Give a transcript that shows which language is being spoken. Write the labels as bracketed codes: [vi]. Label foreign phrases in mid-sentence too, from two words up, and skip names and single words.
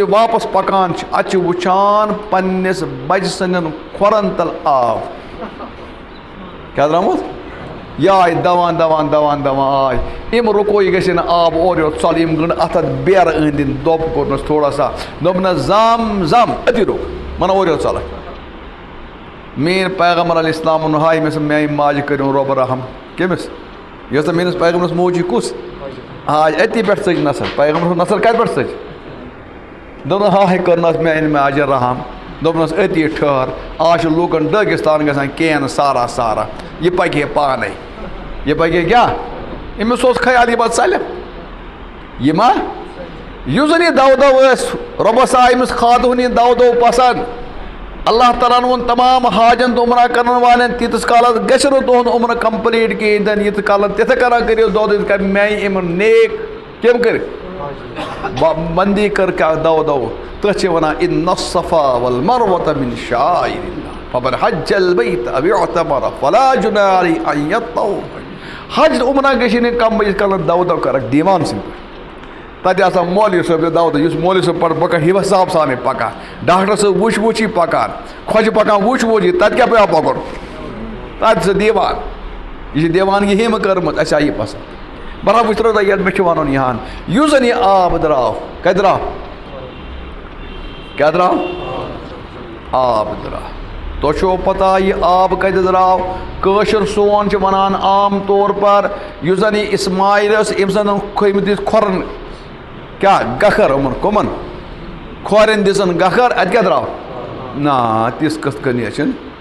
[ks] واپس پَکان چھِ اَتہِ چھِ وٕچھان پنٛنِس بَچہِ سٕنٛدٮ۪ن کھۄرَن تَل آب کیٛاہ درٛامُت یہِ آے دَوان دَوان دَوان دَوان آے یِم رُکو یہِ گژھِ نہٕ آب اورٕ یورٕ ژَلُن یِم گٔنٛڈ اَتھ بیرٕ أنٛدۍ أنٛدۍ دۄب کوٚرنَس [ur] تھوڑا سا [ks] دوٚپنَس زم زم أتی رُک وَنان اورٕ یورٕ ژَلَکھ میٛٲنۍ پیغمبر [ar] علیہ السلام [ks] ووٚن ہاے مےٚ میٛانہِ ماجہِ کٔرِو رۄبہٕ رحم کٔمِس یۄس نہٕ میٛٲنِس پیغمبرس موجی کُس آے أتی پٮ۪ٹھ ژٔج نثر پیغمبر سُنٛد نثر کَتہِ پٮ۪ٹھ ژٔج دوٚپُن ہاے کٔرنَس میٛانہِ ماجہِ رحم دوٚپنَس أتی ٹھٔہر آز چھِ لوٗکَن ڈٲگِستان گژھان کینہٕ سارا سارا یہِ پَکہِ ہے پانَے یہِ پَکہِ ہے کیٛاہ أمِس اوس خیال یہِ پَتہٕ ژَلہِ یہِ ما یُس زَن یہِ دَو دَو ٲسۍ رۄبَس آے أمِس خاتوٗن یہِ دَو دَو پَسنٛد اللہ تعالیٰ ہَن ووٚن تمام حاجَن تہٕ عمرہ کَرن والٮ۪ن تیٖتِس کالَس گژھِ نہٕ تُہُنٛد عمرٕ کَمپٕلیٖٹ کِہیٖنۍ تہِ نہٕ ییٖتِس کالَس تِتھَے کَنۍ کٔرِو دۄد یِتھ کَنۍ میٛانہِ یِم نیک کٔمۍ کٔرِ بنٛدی کٔر کیٛاہ دَو دَو تٔتھۍ چھِ وَنان [ar] اِنَّ الصَّفَا وَالْمَرْوَةَ مِن شَعائِرِ اللہِ فَمَن حَجَّ الْبَیْتَ أَوِ اعْتَمَرَ فَلَا جُنَاحَ عَلَیْهِ أَن یَطَّوَّفَ [ks] حج عمرہ گژھِ نہٕ کَم یِتھ کالَس دَو دَو کَرَکھ دیوان سٕنٛدۍ پٲٹھۍ تَتہِ آسان مولوی صٲب یہِ دَو دَو یُس مولوی صٲب پَتہٕ پَکان حِساب سانٕے پَکان ڈاکٹر صٲب وٕچھ وٕچھی پَکان خۄجہِ پَکان وٕچھ وٕچھی تَتہِ کیٛاہ پیٚوان پَکُن تَتہِ سُہ دیوان یہِ چھِ دیوانگی ہیٚمہِ کٔرمٕژ اَسہِ آے یہِ پَسنٛد برابر وٕچھ روزان یَتھ مےٚ چھُ وَنُن یِہان یُس زَن یہِ آب درٛاو کَتہِ درٛاو کیٛاہ درٛاو آب درٛاو تۄہہِ چھُو پَتہ یہِ آب کَتہِ درٛاو کٲشُر سون چھِ وَنان [ur] عام طور پر [ks] یُس زَن یہِ اِسماعیل ٲس أمۍ زَن کھٔتۍ دِتۍ کھۄرَن کیٛاہ گَکھر یِمَن کٕمَن کھورٮ۪ن دِژَن گَکھر اَتہِ کیٛاہ درٛاو نا تِژھ کِتھ کٔنۍ چھِنہٕ